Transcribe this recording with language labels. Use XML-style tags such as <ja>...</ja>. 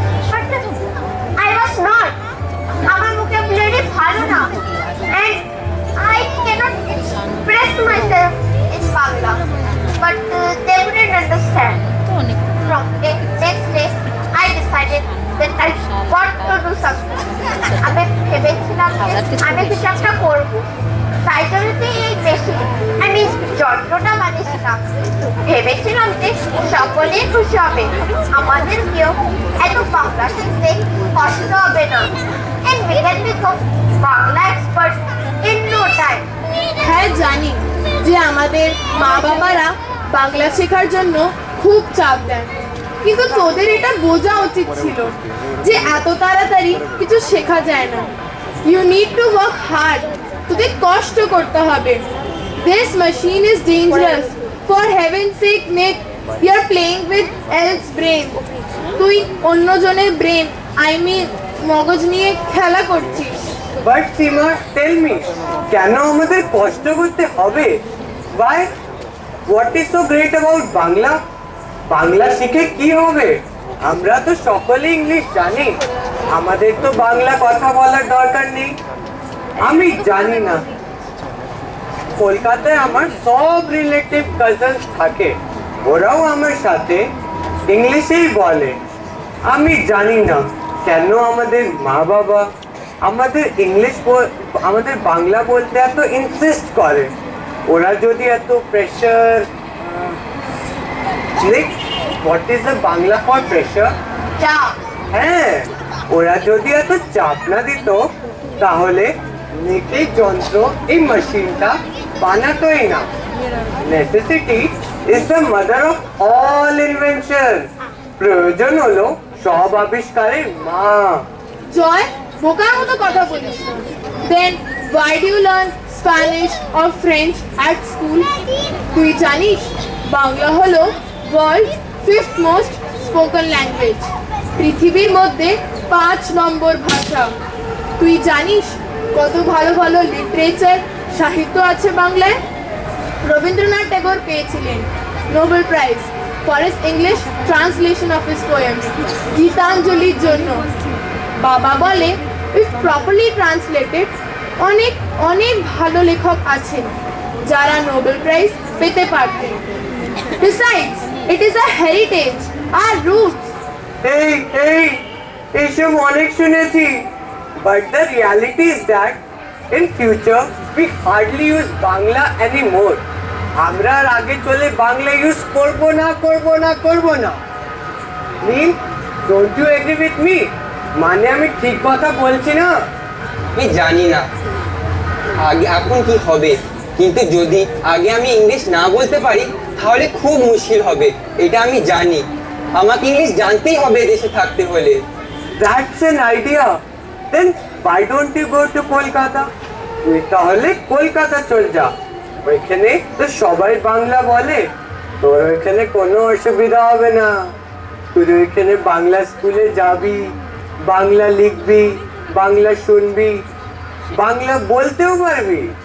<en>But I was not.</en> <bn>আমার vocabulary ভালো না,</bn> <en>and I cannot express myself in Bangla. But they wouldn't understand. From the next day, I decided that I got to do something.</en> <bn>আমি ভেবেছিলাম যে আমি কিছু একটা করবো, তাই জন্য এই মেশিন আমি যন্ত্রটা বানিয়েছিলাম। ভেবেছিলাম যে সকলে খুশি হবে, আমাদের কেউ এত বাংলা শিখতে কষ্ট হবে না,</bn> <en>and we can become Bangla experts in no time.</en> <bn>হ্যাঁ জানি যে আমাদের মা বাবারা বাংলা শেখার জন্য খুব চাপ দেন, কিন্তু তোদের এটা বোঝা উচিত ছিল যে এত তাড়াতাড়ি কিছু শেখা যায় না।</bn> <en>You need to work hard.</en> <bn>তোদের কষ্ট করতে হবে।</bn> <en>This machine is dangerous. For heaven sake Nick, you are playing with else brain.</en> <bn>তুই অন্যজনের ব্রেন মগজ নিয়ে খেলা করছিস।</bn> <en>But Seema, tell me,</en> <bn>কেন আমাদের কষ্ট করতে হবে?</bn> <en>Why? What is so great about Bangla?</en> <bn>Bangla শিখে কি হবে? আমরা তো সকলে ইংলিশ জানি, আমাদের তো বাংলা কথা বলার দরকার নেই। আমি জানি না, কলকাতায় আমার সব রিলেটিভ কাজিনস থাকে, ওরাও আমার সাথে ইংলিশেই বলে। আমি জানি না কেন আমাদের মা বাবা আমাদের আমাদের বাংলা বলতে এত ইনসিস্ট করে। ওরা যদি এত pressure</bn> <en>Nick, what is the Bangla for pressure?</en> <bn>চাপ। হ্যাঁ, ওরা যদি এত চাপ না দিত তাহলে নিকের যন্ত্র এই মেশিনটা বানাতোই না।</bn> <en>Necessity is the mother of all invention.</en> <bn>প্রয়োজন হলো সব আবিষ্কারের মা। জয়, বোকার মতো কথা বলিস না।</bn> <en>Then why do you learn Spanish or French at school?</en> <bn>তুই জানিস বাংলা হলো</bn> <en>world 5th most spoken language,</en> <bn>পৃথিবীর মধ্যে 5 নম্বর ভাষা। তুই জানিস কত ভালো ভালো লিটারেচার সাহিত্য আছে বাংলায়?</bn> <en>Rabindranath Tagore</en> <bn>পেয়েছিলেন</bn> <en>Nobel prize for his English translation of his poems</en> <bn>গীতাঞ্জলির জন্য। বাবা বলে</bn> <en>if properly translated</en> <bn>অনেক অনেক ভালো লেখক আছেন যারা নোবেল প্রাইজ পেতে পারতেন।</bn> <en>Besides, it is a heritage, our roots.</en> <bn>এই এই এইসব অনেক শুনেছি,</bn> <en>but the reality is that in future we hardly use Bangla anymore.</en> <bn>আমরা আর আগে চলে বাংলা ইউজ করব না।</bn> <en>Neel, don't you agree with me?</en> <bn>মানে আমি ঠিক কথা বলছি না? আমি জানি না আগে এখন কি হবে, কিন্তু যদি আগে আমি ইংলিশ না বলতে পারি তাহলে খুব মুশকিল হবে, এটা আমি জানি। আমাকে ইংলিশ জানতেই হবে দেশে থাকতে হলে।</bn> <en>That's an idea. Then why don't you go to Kolkata?</en> <bn>তুই তাহলে কলকাতা চল যা, ওইখানে তো সবাই বাংলা বলে, তোর ওইখানে কোনো অসুবিধা হবে না। তুই ওইখানে বাংলা স্কুলে যাবি, বাংলা লিখবি, বাংলা শুনবি, বাংলা বলতেও পারবি।</bn>